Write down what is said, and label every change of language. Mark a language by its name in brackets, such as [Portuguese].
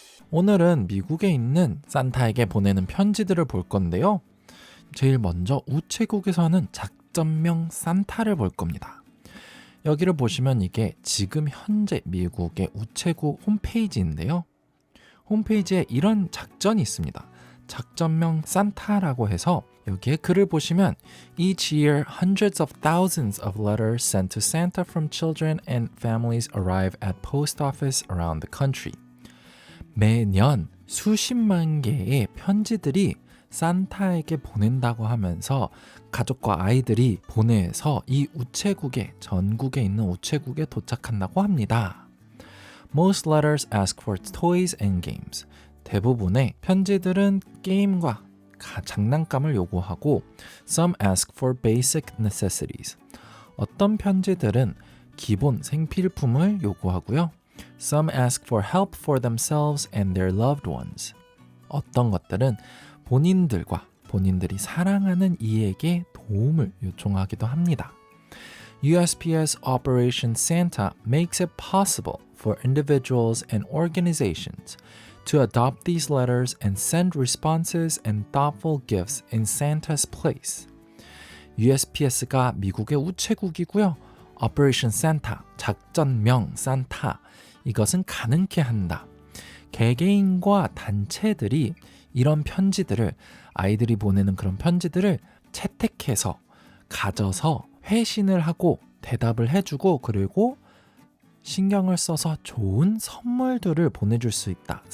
[Korean] 오늘은 미국에 있는 산타에게 보내는 편지들을 볼 건데요. 제일 먼저 우체국에서는 작전명 산타를 볼 겁니다. 여기를 보시면 이게 지금 현재 미국의 우체국 홈페이지인데요. 홈페이지에 이런 작전이 있습니다. 작전명 산타라고 해서 여기에 글을 보시면 [English] Each year, hundreds of thousands of letters sent to Santa from children and families arrive at post office around the country. [Korean] 매년 수십만 개의 편지들이 산타에게 보낸다고 하면서 가족과 아이들이 보내서 이 우체국에 전국에 있는 우체국에 도착한다고 합니다. [English] Most letters ask for toys and games. [Korean] 대부분의 편지들은 게임과 장난감을 요구하고 [English] Some ask for basic necessities. [Korean] 어떤 편지들은 기본 생필품을 요구하고요. [English] Some ask for help for themselves and their loved ones. [Korean] 어떤 것들은 본인들이 사랑하는 이에게 도움을 요청하기도 합니다. [English] USPS Operation Santa makes it possible for individuals and organizations to adopt these letters and send responses and thoughtful gifts in Santa's place. [Korean] USPS가 미국의 우체국이고요. Operation Santa, 작전명 산타, 이것은 가능케 한다. 개개인과 단체들이 이런 편지들을 아이들이 보내는 그런 편지들을 채택해서 가져서 회신을 하고 대답을 해주고 그리고 신경을 써서 좋은 선물들을 보내줄 수 있다.